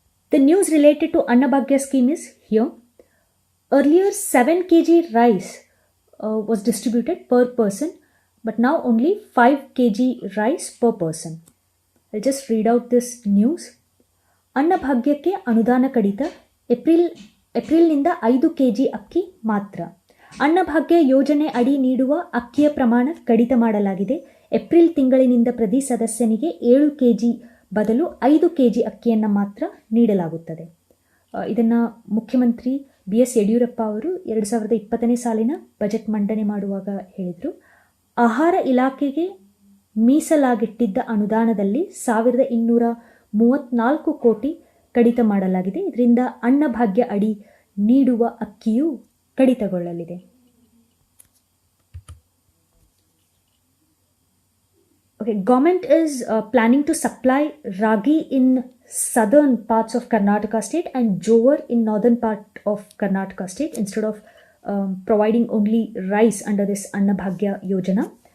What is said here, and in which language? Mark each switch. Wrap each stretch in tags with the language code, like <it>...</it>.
<en>The news related to Anna Bhagya scheme is here. Earlier 7 kg rice was distributed per person, but now only 5 kg rice per person. I'll just read out this news.</en> <kn>Anna Bhagyake Anudana Kadita ಏಪ್ರಿಲ್ನಿಂದ 5 kg ಅಕ್ಕಿ ಮಾತ್ರ. ಅನ್ನಭಾಗ್ಯ ಯೋಜನೆ ಅಡಿ ನೀಡುವ ಅಕ್ಕಿಯ ಪ್ರಮಾಣ ಕಡಿತ ಮಾಡಲಾಗಿದೆ. April ತಿಂಗಳಿನಿಂದ ಪ್ರತಿ ಸದಸ್ಯನಿಗೆ 7 kg ಬದಲು 5 kg ಅಕ್ಕಿಯನ್ನು ಮಾತ್ರ ನೀಡಲಾಗುತ್ತದೆ. ಇದನ್ನು ಮುಖ್ಯಮಂತ್ರಿ BS ಯಡಿಯೂರಪ್ಪ ಅವರು 2020ನೇ ಸಾಲಿನ ಬಜೆಟ್ ಮಂಡನೆ ಮಾಡುವಾಗ ಹೇಳಿದರು. ಆಹಾರ ಇಲಾಖೆಗೆ ಮೀಸಲಾಗಿಟ್ಟಿದ್ದ ಅನುದಾನದಲ್ಲಿ 1234 ಕೋಟಿ ಕಡಿತ ಮಾಡಲಾಗಿದೆ. ಇದರಿಂದ ಅನ್ನಭಾಗ್ಯ ಅಡಿ ನೀಡುವ ಅಕ್ಕಿಯು ಕಡಿತಗೊಳ್ಳಲಿದೆ.</kn> <en>Okay, government is planning to supply ragi in southern parts of Karnataka state and jowar in northern part of Karnataka state instead of providing only rice under this Annabhagya Yojana.</en>